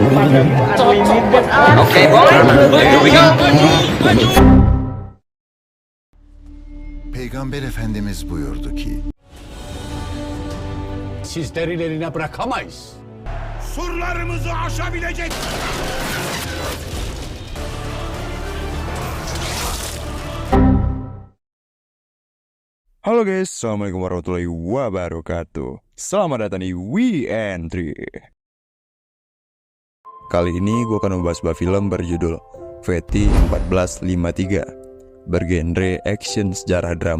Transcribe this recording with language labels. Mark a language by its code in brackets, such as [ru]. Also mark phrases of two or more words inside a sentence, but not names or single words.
[en] Okay, boy. Here we go. [tr] Peygamber Efendimiz buyurdu ki, Sizlerin eline bırakamayız. Surlarımızı aşabilecek. [id] Halo guys, [ar] السلام عليكم ورحمة الله وبركاته. [id] Selamat datang di We Entry. Kali ini gue akan membahas sebuah film berjudul VT 1453, bergenre action sejarah drama.